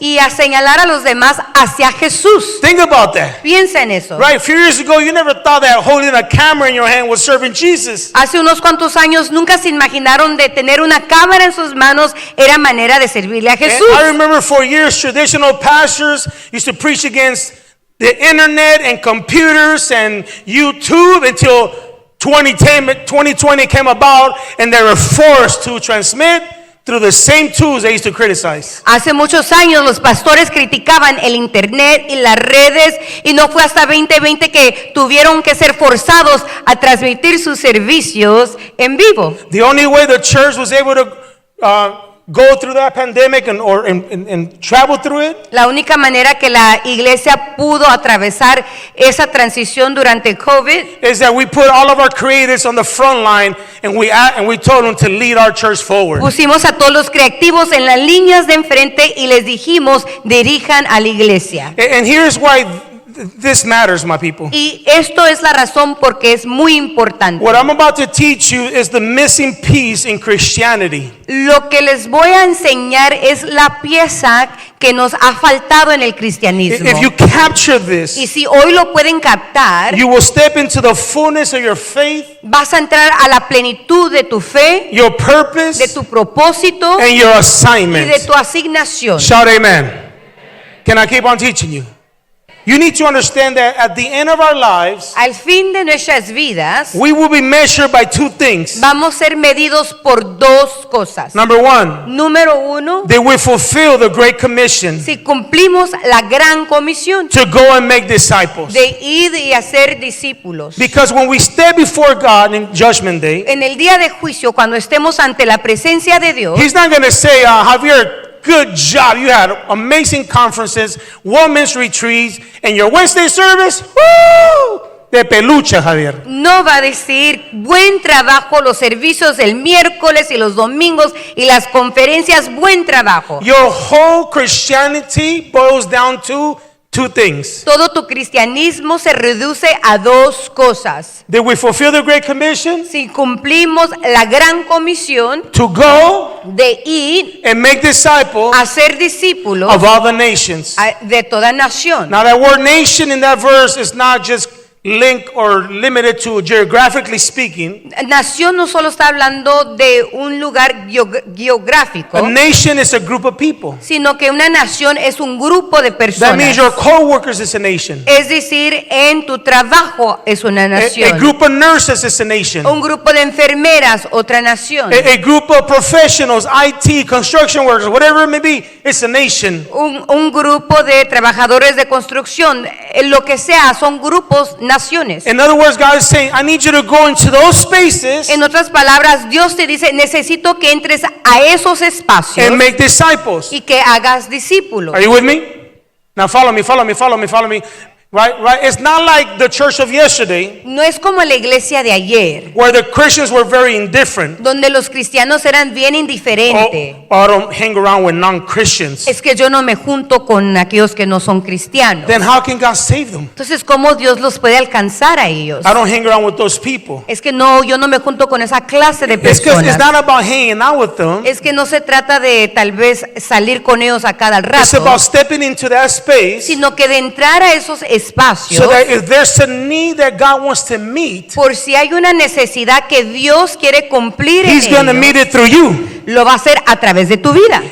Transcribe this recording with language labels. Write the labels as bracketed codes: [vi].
[es] y a señalar a los demás hacia Jesús. [en] Think about that. [es] Piensa en eso. [en] Right, a few years ago, you never thought that holding a camera in your hand was serving Jesus. [es] Hace unos cuantos años nunca se imaginaron de tener una cámara en sus manos era manera de servirle a [en] And [es] Jesús. [en] I remember for years, traditional pastors used to preach against the internet and computers and YouTube until 2020 came about and they were forced to transmit through the same tools they used to criticize. [es] Hace muchos años los pastores criticaban el internet y las redes y no fue hasta 2020 que tuvieron que ser forzados a transmitir sus servicios en vivo. [en] The only way the church was able to go through that pandemic and travel through it [es] La única manera que la iglesia pudo atravesar esa transición durante COVID [en] is that we put all of our creatives on the front line and we told them to lead our church forward. [es] pusimos a todos los creativos en las líneas de enfrente y les dijimos dirijan a la iglesia. [en] And here's why this matters, my people. [es] Y esto es la razón porque es muy importante. [en] What I'm about to teach you is the missing piece in Christianity. [es] Lo que les voy a enseñar es la pieza que nos ha faltado en el cristianismo. [en] If you capture [es] Y [en] this, [es] si hoy lo pueden captar, [en] you will step into the fullness of your faith, [es] vas a entrar a la plenitud de tu fe, [en] your [es] de [en] purpose, [es] tu propósito [en] and your [es] y de [en] assignment. [es] tu asignación. [en] Shout amen. Can I keep on teaching you? You need to understand that at the end of our lives, [es] Al fin de nuestras vidas, [en] we will be measured by two things. [es] vamos a ser medidos por dos cosas. [en] Number one, [es] Número uno, [en] that we fulfill the Great Commission [es] si cumplimos la gran comisión [en] to go and make disciples. [es] de ir y hacer discípulos. [en] Because when we stand before God in Judgment Day, [es] En el día de juicio, cuando estemos ante la presencia de Dios, [en] He's not going to say, Javier, good job. You had amazing conferences, women's retreats, and your Wednesday service, woo! [es] De peluche, Javier. no va a decir buen trabajo los servicios del miércoles y los domingos y las conferencias, buen trabajo. [en] Your whole Christianity boils down to two things. [es] Todo tu cristianismo se reduce a dos cosas. [en] Did we fulfill the Great Commission? [es] Si cumplimos la gran comisión [en] To go [es] de ir [en] and make disciples [es] a ser discípulos [en] of all the nations. [es] de toda nación. [en] Now that word nation in that verse is not just linked or limited to geographically speaking. [es] Nación no solo está hablando de un lugar geográfico, [en] A nation is a group of people. [es] sino que una nación es un grupo de [en] That [es] personas. [en] means your co-workers is a nation. [es] Es decir, en tu trabajo es una [en] A [es] nación. [en] group of nurses is a nation. [es] Un grupo de enfermeras, otra nación. [en] A group of professionals, IT, construction workers, whatever it may be, it's a nation. [es] Un grupo de trabajadores de construcción, lo que sea, son grupos naciones. [en] In other words, God is saying, I need you to go into those spaces [es] En otras palabras, Dios te dice, necesito que entres a esos espacios [en] and make disciples. [es] y que hagas discípulos. [en] Are you with me? Now follow me, follow me, follow me, follow me. Right? It's not like the church of yesterday [es] No es como la iglesia de ayer, [en] where the Christians were very indifferent. [es] donde los cristianos eran bien indiferentes. [en] Oh, I don't hang around with non-Christians. [es] Es que yo no me junto con aquellos que no son cristianos. [en] Then how can God save them? [es] Entonces, ¿cómo Dios los puede alcanzar a ellos? [en] I don't hang around with those people. [es] Es que no, yo no me junto con esa clase de [en] It's because it's [es] personas. [en] not about hanging out with them. [es] Es que no se trata de tal vez salir con ellos a cada [en] It's [es] rato, [en] about stepping into that space [es] sino que de entrar a esos espacios, [en] so that if there's a need that God wants to meet, [es] por si hay una necesidad que Dios quiere cumplir en [en] He's going to [es] ellos, [en] meet it through you. [es] lo va a hacer a través de tu vida.